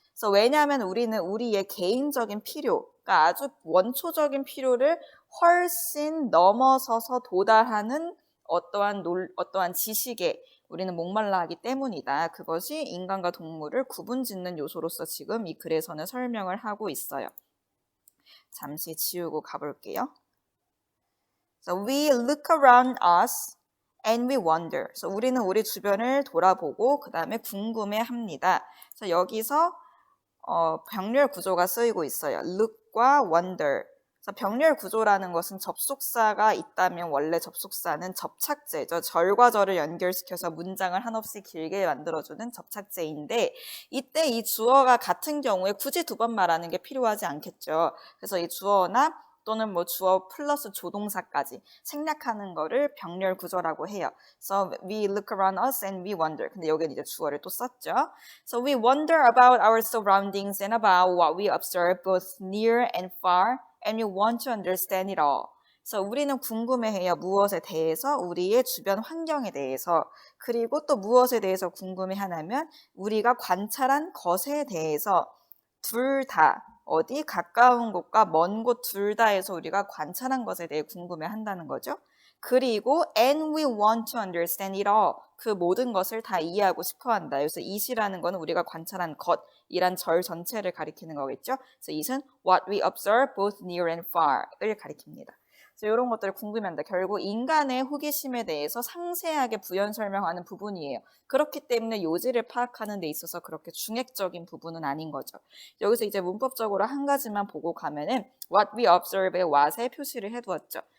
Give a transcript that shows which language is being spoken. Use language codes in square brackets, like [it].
[ko] 그래서 왜냐하면 우리는 우리의 개인적인 필요, 그러니까 아주 원초적인 필요를 훨씬 넘어서서 도달하는 어떠한 지식에 우리는 목말라 하기 때문이다. 그것이 인간과 동물을 구분짓는 요소로서 지금 이 글에서는 설명을 하고 있어요. 잠시 지우고 가볼게요. [en] So we look around us and we wonder. [ko] 그래서 우리는 우리 주변을 돌아보고 그 다음에 궁금해합니다. 그래서 여기서 병렬 구조가 쓰이고 있어요. look과 wonder. 병렬 구조라는 것은 접속사가 있다면 원래 접속사는 접착제죠. 절과 절을 연결시켜서 문장을 한없이 길게 만들어주는 접착제인데 이때 이 주어가 같은 경우에 굳이 두 번 말하는 게 필요하지 않겠죠. 그래서 이 주어나 또는 뭐 주어 플러스 조동사까지 생략하는 거를 병렬 구조라고 해요. [en] So we look around us and we wonder. [ko] 근데 여기는 이제 주어를 또 썼죠. [en] So we wonder about our surroundings and about what we observe both near and far. And you want to understand it all. [ko] 그래서 우리는 궁금해해요. 무엇에 대해서? 우리의 주변 환경에 대해서. 그리고 또 무엇에 대해서 궁금해하냐면 우리가 관찰한 것에 대해서 둘 다 어디 가까운 곳과 먼 곳 둘 다에서 우리가 관찰한 것에 대해 궁금해한다는 거죠. 그리고 [en] and we want to understand it all. [ko] 그 모든 것을 다 이해하고 싶어 한다. 그래서 it이라는 거는 우리가 관찰한 것이란 절 전체를 가리키는 거겠죠. 그래서 [en] it은 what we observe both near and far을 [ko] 가리킵니다. 그래서 이런 것들을 궁금해한다. 결국 인간의 호기심에 대해서 상세하게 부연 설명하는 부분이에요. 그렇기 때문에 요지를 파악하는 데 있어서 그렇게 중액적인 부분은 아닌 거죠. 여기서 이제 문법적으로 한 가지만 보고 가면은 [en] what we observe [ko] 의 what에 표시를 해두었죠.